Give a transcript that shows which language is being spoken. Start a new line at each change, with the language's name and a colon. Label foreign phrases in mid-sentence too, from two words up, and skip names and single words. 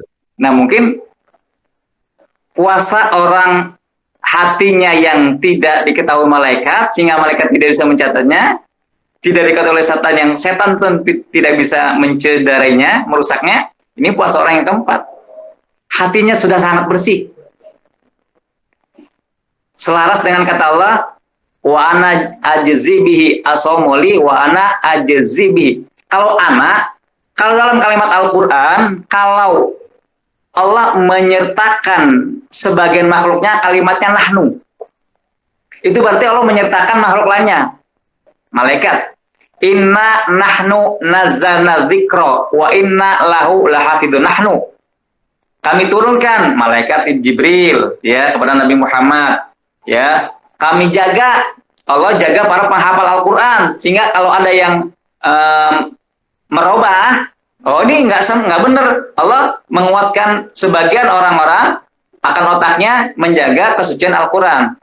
Indonesian: Nah, mungkin puasa orang hatinya yang tidak diketahui malaikat, sehingga malaikat tidak bisa mencatatnya, tidak diketahui oleh setan, yang setan pun tidak bisa mencederainya, merusaknya. Ini puasa orang yang keempat. Hatinya sudah sangat bersih. Selaras dengan kata Allah,
Arabic: wa ana ajzibihi asomoli wa ana ajzibihi.
Indonesian: Kalau dalam kalimat Al-Quran, kalau Allah menyertakan sebagian makhluknya kalimatnya nahnu, itu berarti Allah menyertakan makhluk lainnya. Malaikat,
Arabic: inna nahnu nazzalna dzikra wa inna lahu lahafidun.
Indonesian: Nahnu, kami turunkan malaikat Jibril ya kepada Nabi Muhammad, ya. Kami jaga, Allah jaga para penghafal Al-Quran, sehingga kalau ada yang merubah, oh ini nggak benar, Allah menguatkan sebagian orang-orang akan otaknya menjaga kesucian Al-Quran.